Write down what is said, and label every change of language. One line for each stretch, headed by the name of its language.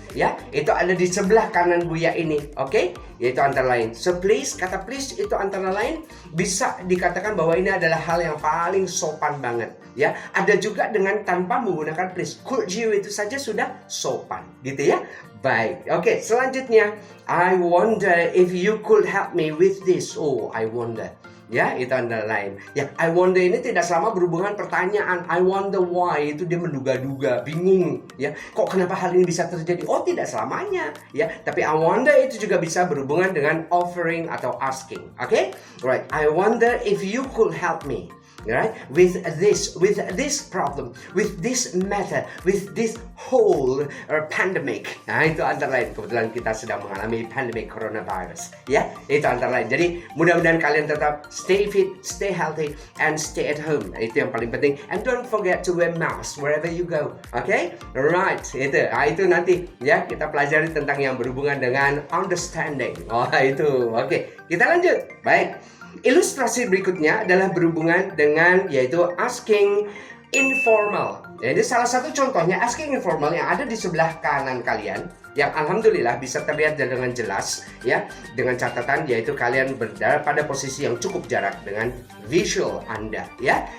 Indonesian: Ya, itu ada di sebelah kanan Buya ini, oke? Yaitu antara lain. So please, kata please itu antara lain bisa dikatakan bahwa ini adalah hal yang paling sopan banget. Ya, ada juga dengan tanpa menggunakan please. Could you itu saja sudah sopan, gitu ya? Baik, oke.
English: Selanjutnya, I wonder if you could help me with this.
Indonesian: Oh, I wonder. Ya, itu antara lain. Ya, I wonder ini tidak selama berhubungan pertanyaan. I wonder why itu dia menduga-duga, bingung. Ya, kok kenapa hal ini bisa terjadi? Oh, tidak selamanya. Ya, tapi I wonder itu juga bisa berhubungan dengan offering atau asking.
English: Oke? Right. I wonder if you could help me. Right? With this problem, with this matter, with this whole pandemic.
Indonesian: Nah, itu antara lain. Kebetulan kita sedang mengalami pandemic coronavirus. Ya, itu antara lain. Jadi, mudah-mudahan kalian tetap
English: stay fit, stay healthy, and stay at home.
Indonesian: Nah, itu yang paling penting.
English: And don't forget to wear mask wherever you go. Okay? Right.
Indonesian: Itu. Nah, itu nanti ya kita pelajari tentang yang berhubungan dengan understanding. Oh, itu. Oke. Kita lanjut. Baik. Ilustrasi berikutnya adalah berhubungan dengan yaitu asking informal. Jadi salah satu contohnya asking informal yang ada di sebelah kanan kalian, yang alhamdulillah bisa terlihat dengan jelas ya, dengan catatan yaitu kalian berada pada posisi yang cukup jarak dengan visual Anda ya.